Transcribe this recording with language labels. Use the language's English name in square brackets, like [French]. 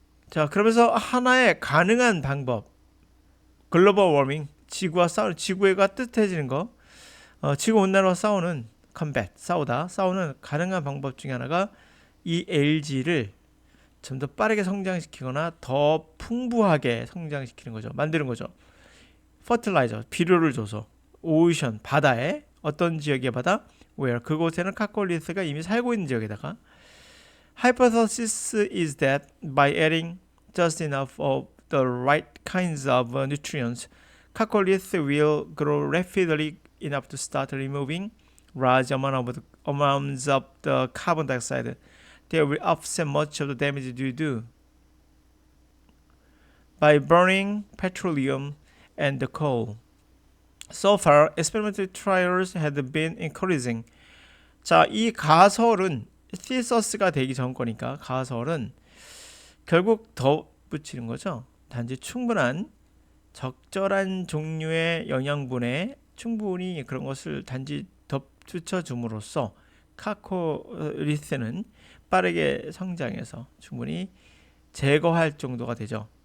[Korean] 자, 그러면서 하나의 가능한 방법 글로벌 워밍, 지구가 뜨뜻해지는 거, 지구 온난화와 싸우는 싸우는 가능한 방법 중에 하나가 이 algae를 좀 더 빠르게 성장시키거나 더 풍부하게 성장시키는 거죠. 만드는 거죠. 퍼틸라이저, 비료를 줘서 오션, 바다에 어떤 지역의 바다? [English] where [Korean] 그곳에는 카콜리스가 이미 살고 있는 지역에다가 [English] Hypothesis is that by adding just enough of the right kinds of nutrients, cacholith will grow rapidly enough to start removing large amounts of the carbon dioxide that will offset much of the damage due to by burning petroleum and coal. So far, experimental trials have been encouraging. [Korean] 자, 이 가설은 티서스가 되기 전 거니까 가설은 결국 더 붙이는 거죠. 단지 충분한 적절한 종류의 영양분에 충분히 그런 것을 단지 덧붙여 줌으로써 카콜리스는 빠르게 성장해서 충분히 제거할 정도가 되죠.